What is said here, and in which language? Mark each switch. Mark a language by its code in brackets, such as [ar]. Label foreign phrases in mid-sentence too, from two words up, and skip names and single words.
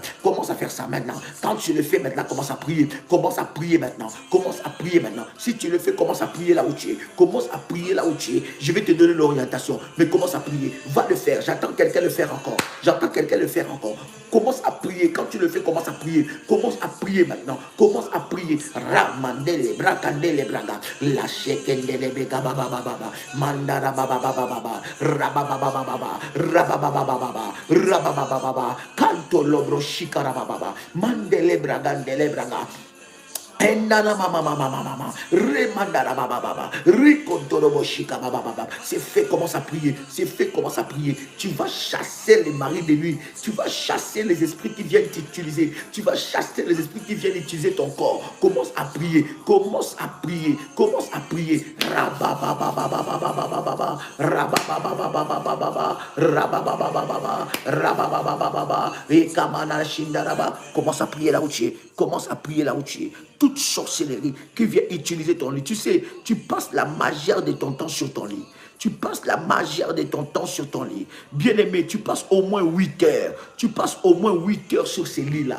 [fr] Commence à faire ça maintenant. Quand tu le fais maintenant, commence à prier. Commence à prier maintenant. Commence à prier maintenant. Si tu le fais, commence à prier là où tu es. Commence à prier là où tu es. Je vais te donner l'orientation. Mais commence à prier. Va le faire. J'attends quelqu'un le faire encore. J'attends quelqu'un le faire encore. Commence à prier. Quand tu le fais, commence à prier. Commence à prier maintenant. Commence à prier. Ramandele, brakandele, braga. Lâchez-kendele, bega, baba, baba. Mandara, baba, baba, baba. Rababa, baba. Rababa, baba. Rababa, baba. Canto lobro, shikara, baba. Mandele, bragandele, braga. Endana mama mama mama remandara baba baba rikondorobo shika baba baba. C'est fait, commence à prier. C'est fait, commence à prier. Tu vas chasser les maris de nuit. Tu vas chasser les esprits qui viennent t'utiliser. Tu vas chasser les esprits qui viennent utiliser ton corps. Commence à prier. Commence à prier. Commence à prier. Rababa baba baba baba baba rababa baba baba baba rababa baba baba rababa baba baba et kamana shindaraba. Commence à prier là où tu es. Commence à prier là où tu es. Toute sorcellerie qui vient utiliser ton lit. Tu sais, tu passes la majeure de ton temps sur ton lit. Tu passes la majeure de ton temps sur ton lit. Bien-aimé, tu passes au moins 8 heures. Tu passes au moins 8 heures sur ces lits-là.